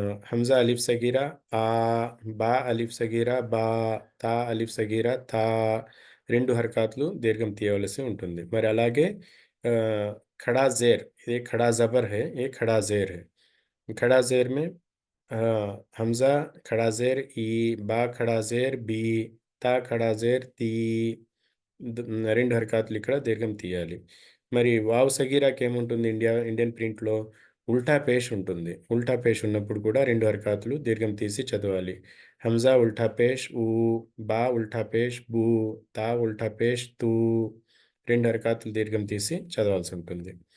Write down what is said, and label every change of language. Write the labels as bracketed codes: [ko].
[te] హంజా అలీఫ్ సగీరా ఆ, బా అలీఫ్ సగీరా బా, తా అలీఫ్ సగీరా తా, 2 హర్కాతులు దీర్ఘం తీయవలసి ఉంటుంది. మరి అలాగే ఖడా జేర్, [hi] ये खड़ा ज़बर है, ये खड़ा ज़ेर है। खड़ा ज़ेर में हमज़ा खड़ा ज़ेर ई, बा खड़ा ज़ेर बी, తా ఖడా జేర్ తీ, [te] 2 హర్కాతులు ఇక్కడ దీర్ఘం తీయాలి. మరి వావ్ సగీరాకి ఏముంటుంది ఇండియన్ ప్రింట్‌లో ఉల్టా పేష్ ఉంటుంది. ఉల్టా పేష్ ఉన్నప్పుడు కూడా 2 హర్కాతులు దీర్ఘం తీసి చదవాలి. హంజా ఉల్టా పేష్ ఊ, బా ఉల్టా పేష్ బూ, తా ఉల్టా పేష్ తూ, 2 హర్కాతులు దీర్ఘం తీసి చదవాల్సి ఉంటుంది.